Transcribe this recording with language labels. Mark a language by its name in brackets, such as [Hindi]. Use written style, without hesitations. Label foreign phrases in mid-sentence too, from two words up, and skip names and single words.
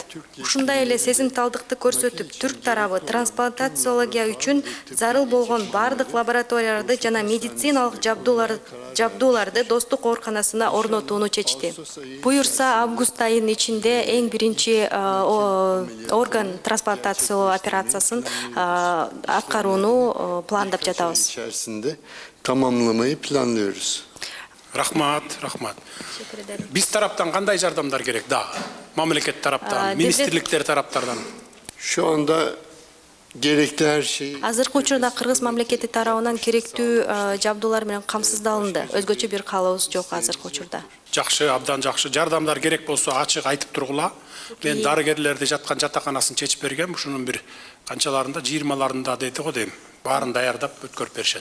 [Kyrgyz] Ушундай эле сезимталдыкты көрсөтүп, түрк тарабы трансплантациология үчүн зарыл болгон бардык лабораторияларды жана медициналык жабдууларды достук ооруканасына орнотууну чечти. Буюрса, август айынын ичинде эң биринчи орган трансплантациялоо операциясын аткарууну пландап жатабыз. [Turkish] İçerisinde tamamlamayı planlıyoruz. [Kyrgyz] Рахмат. Биз тараптан кандай жардамдар керек дагы? Мамлекет тараптан, министрликтер тараптардан. [Turkish] Şu anda gerekli her şey [Kyrgyz] Азыркы учурда Кыргыз мамлекети тарабынан керектүү жабдуулар менен камсыздалынды. Өзгөчө бир каалообуз жок азыркы учурда. Жакшы, абдан жакшы. Жардамдар керек болсо ачык айтып тургула. Мен дарыгерлерди жаткан жатаканасын чечип бергем. Ушунун бир канчаларында, 20-ларында деди го дейм. Баарын даярдап өткөрүп беришет.